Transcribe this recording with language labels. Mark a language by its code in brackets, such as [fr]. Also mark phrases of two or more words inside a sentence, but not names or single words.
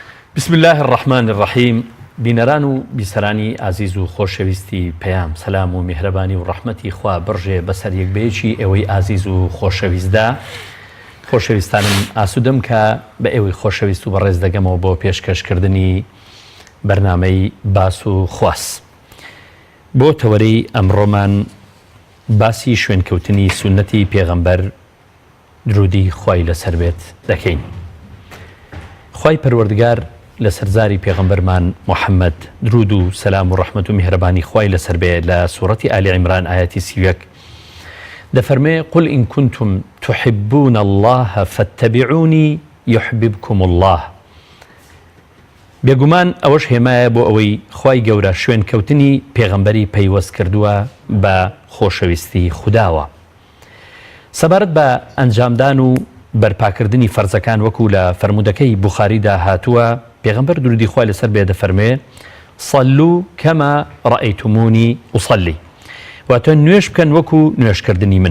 [ar] بسم الله الرحمن الرحیم. [ckb] بینەران و بیسەرانی ئازیز و خۆشەویستی پەیام، سەلام و میهرەبانی و ڕەحمەتی خوا بڕژێ بەسەر یەکبەیەکی ئێوەی ئازیز و خۆشەویستدا. خۆشەویستانم ئاسوودەم کە بە ئێوەی خۆشەویست و بەڕێز دەگەمەوە بۆ پێشکەشکردنی بەرنامەی باس و خواست. بۆ تەوەرەی ئەمڕۆمان باسی شوێنکەوتنی سونەتی پێغەمبەر درودی خوای لەسەر بێت دەکەین. خوای پەروەردگار لە سەرزاری پێغەمبەرمان محەممەد درود و سەلام و ڕەحمەت و میهرەبانی خوای لەسەر بێت لە سوورەتی ئالی عیمران ئایەتی 31 دەفەرمێ [ar] قل إن كنتم تحبون الله فاتبعوني يحببكم الله. [ckb] بێگومان ئەوەش هێمایە بۆ ئەوەی خوای گەورە شوێنکەوتنی پێغەمبەری پەیوەست کردووە بە خۆشەویستی خودداوە. سەبارەت بە ئەنجامدان و بەرپاکردنی فەرزەکان وەکو لە فەرمودەکەی بوخاریدا هاتووە، پێغەمبەر درودی خوای لەسەر بێ دەفەرمێ [ar] صەلوا کەما ڕەئەیتمونی ئوصەلی، [ckb] واتە نوێش بکەن وەکو نوێشکردنی من.